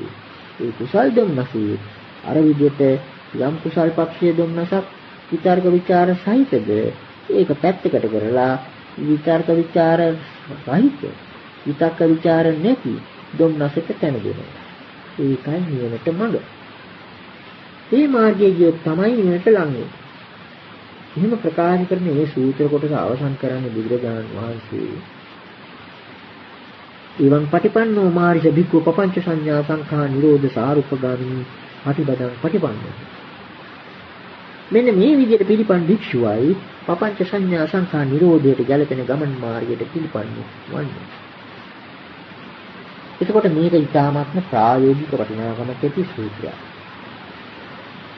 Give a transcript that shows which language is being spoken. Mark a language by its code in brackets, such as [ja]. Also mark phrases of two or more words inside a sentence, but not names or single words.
[si] ඒ කුසල් දුම්නසී අර විදිහට යම් කුසල් පක්ෂයේ දුම්නසක් විතර්ක ਵਿਚාර සහිතද ඒක පැත්තකට කරලා විතර්ක ਵਿਚාර රහිත විතක්ක ਵਿਚාර නැති දුම්නසට තැන දෙනවා. ඒකයි නිවනට මඟ. මේ මාර්ගයේ ගියොත් තමයි නිවනට ලං වෙන්නේ. එහෙම ප්‍රකාශ කරන මේ සූත්‍ර කොටස අවසන් කරන්නේ බුදුරජාණන් වහන්සේ. [pi] එවං පටිපන්නෝ මාරිස භික්ඛු පపంచ සංඥා සංඛා නිරෝධ සාරුප්පගාමිනී පටිපදං පටිපන්නෝ. [si] මෙන්න මේ විදිහට පිළිපන් භික්ෂුවයි පపంచ සංඥා සංඛා නිරෝධයට ගැලපෙන ගමන් මාර්ගයට පිළිපන්නේ වන්නේ. එතකොට මේක ඉතාමත්ම ප්‍රායෝගික වටිනාකමක් ඇති සූත්‍රයක්.